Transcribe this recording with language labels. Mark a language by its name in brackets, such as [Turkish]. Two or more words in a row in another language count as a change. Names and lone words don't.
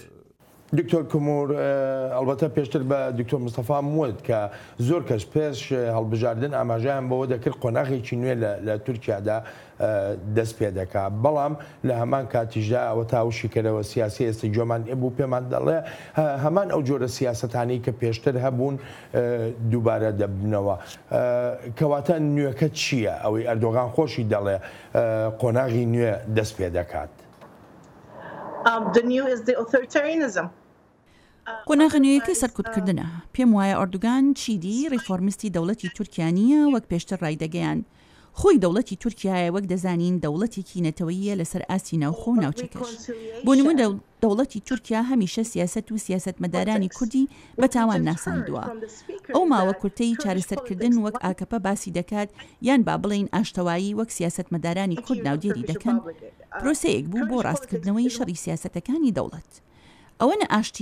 [Central Kurdish] دکتۆر کومور ئەلبەتە پێشتر بە دکتۆر مستەفا وت کە زۆر کەس پێش هەڵبژاردن ئاماژیان بەوە دەکرد قۆناغێکی نوێ لە تورکیادا دەست پێ دەکا بەڵام لە هەمان کاتیژدا ئەوە تاوشیکەرەوە سیاسی ئێستا جۆمان بوو پێمان دەڵێ هەمان ئەو جۆرە سیاستانی کە پێشتر هەبوون دووبارە دەبنەوە کەواتە نوێەکە چییە ئەوەی ئەردۆغان خۆشی دەڵێ قۆناغی نوێ دەست پێ دەکات. [English] The new is the authoritarianism. [Central Kurdish] قۆناغنوویەکەی سەرکوتکردنە پێم وایە ئەردوگان چیدی ڕیفۆرمیستی دەوڵەتی تورکیانیە وەک پێشتر ڕایدەگەیان خۆی دەوڵەتی تورکیایە وەک دەزانین دەوڵەتێکی نەتەوەیە لەسەر ئاسی ناوخۆ و ناوچەکەش بۆ نمونە دەوڵەتی تورکیا هەمیشە سیاست و سیاستمەدارانی کوردی بە تاوان ناساندووە ئەو ماوە کورتەی چارەسەرکردن وەک ئاکەپە باسی دەکات یان با بڵین ئاشتەوایی وەک سیاستمەدارانی کورد ناودێری دەکەن پرۆسەیەک بوو بۆ ڕاستکردنەوەی شەڕی سیاسەتەکانی دەوڵەت ئەوە نە ئاشتی